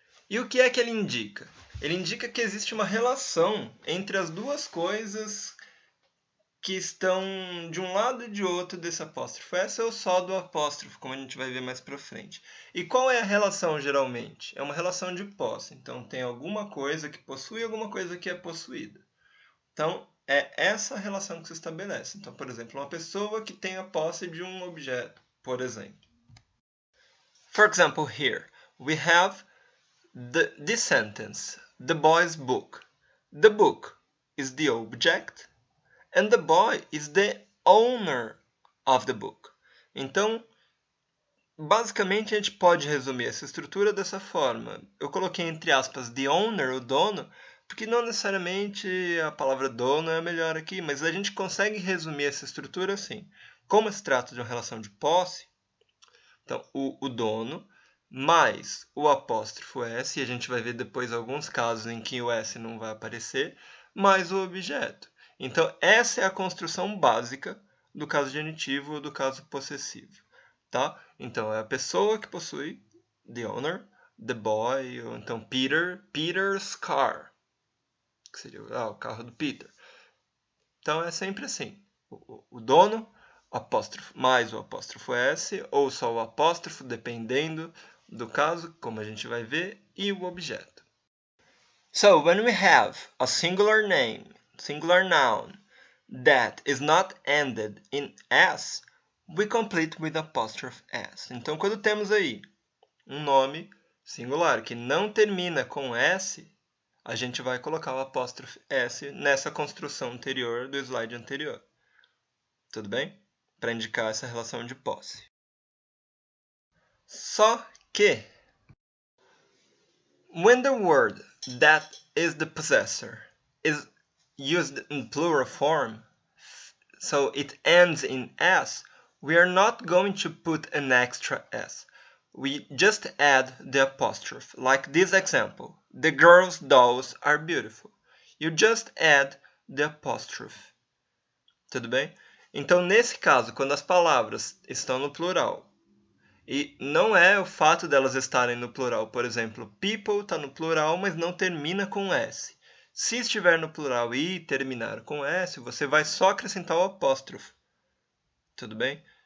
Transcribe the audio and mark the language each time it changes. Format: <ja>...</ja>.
<pt>E o que é que ele indica? Ele indica que existe uma relação entre as duas coisas que estão de um lado e de outro desse apóstrofo S ou só do apóstrofo, como a gente vai ver mais para frente. E qual é a relação geralmente? É uma relação de posse. Então tem alguma coisa que possui e alguma coisa que é possuída. Então é essa relação que se estabelece. Então, por exemplo, uma pessoa que tem a posse de um objeto, por exemplo.</pt> <en>For example, here we have this sentence, the boy's book. The book is the object and the boy is the owner of the book.</en> <pt>Então, basicamente a gente pode resumir essa estrutura dessa forma. Eu coloquei entre aspas the owner, o dono, porque não necessariamente a palavra dono é a melhor aqui, mas a gente consegue resumir essa estrutura assim. Como se trata de uma relação de posse, então o dono mais o apóstrofo S, e a gente vai ver depois alguns casos em que o S não vai aparecer, mais o objeto. Então, essa é a construção básica do caso genitivo ou do caso possessivo. Tá? Então, é a pessoa que possui, the owner, the boy, ou então Peter's car, que seria o carro do Peter. Então, é sempre assim. O dono, apóstrofo, mais o apóstrofo S, ou só o apóstrofo, dependendo do caso, como a gente vai ver, e o objeto.</pt> <en>So, when we have a singular name, singular noun, that is not ended in S, we complete with apostrophe S.</en> <pt>Então, quando temos aí um nome singular que não termina com S, a gente vai colocar o apóstrofe S nessa construção anterior do slide anterior. Tudo bem? Para indicar essa relação de posse. Só que,</pt> <en>when the word that is the possessor is used in plural form, so it ends in S, we are not going to put an extra S. We just add the apostrophe, like this example. The girls' dolls are beautiful. You just add the apostrophe.</en> <pt>Tudo bem? Então, nesse caso, quando as palavras estão no plural, e não é o fato delas estarem no plural, por exemplo, people está no plural, mas não termina com S. Se estiver no plural e terminar com S, você vai só acrescentar o apóstrofo. Tudo bem?</pt>